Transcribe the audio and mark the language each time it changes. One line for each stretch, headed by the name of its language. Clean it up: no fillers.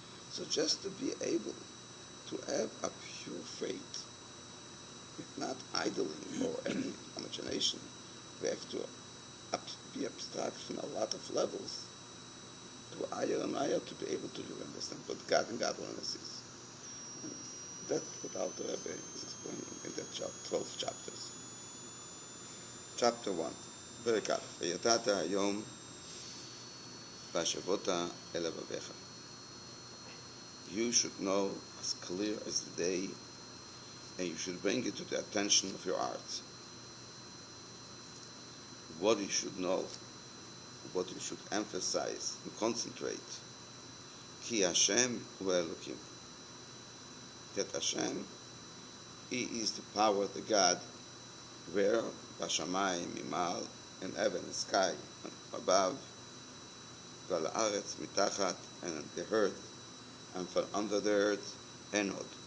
English: So just to be able to have a pure faith, not idling or any imagination, we have to be abstract from a lot of levels to higher and higher to be able to really understand what God and godliness is. And that's what Alter Rebbe is explaining in that 12 chapters. Chapter 1,
Hebrew: פרק א', וידעת היום והשבות אל לבביך.
English: You should know as clear as the day, and you should bring it to the attention of your heart. What you should know, what you should emphasize and concentrate.
Hebrew: Ki Hashem hu Elokim.
English: That Hashem, He is the power, the God, where Bashamayim, Mimal, in heaven, the sky, above,
Hebrew: Val Aretz mitachat,
English: and the earth, and from under the earth, Enod.